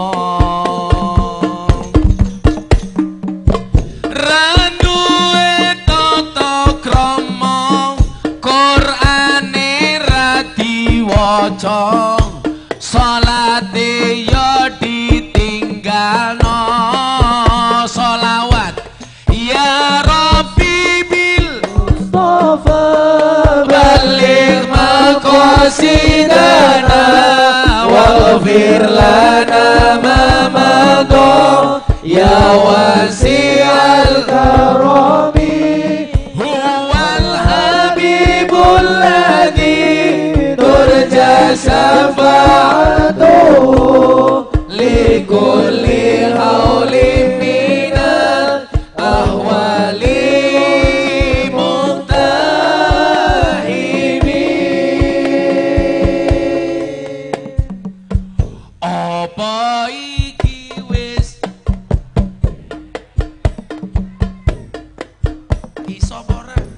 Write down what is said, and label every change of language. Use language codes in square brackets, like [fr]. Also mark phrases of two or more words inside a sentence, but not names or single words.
[jv] Randuwe tata krama Qur'ane ra diwaca. Salate yo ditinggalno solawat [ar] يا رب بالمصطفى بلغ مقاصدنا واغفر لنا ما مضى يا واسع الكرم هو الحبيب الذي ترجى شفاعته لكل هول من الأهوال مقتحم. [jv] Apa iki wis iso ora?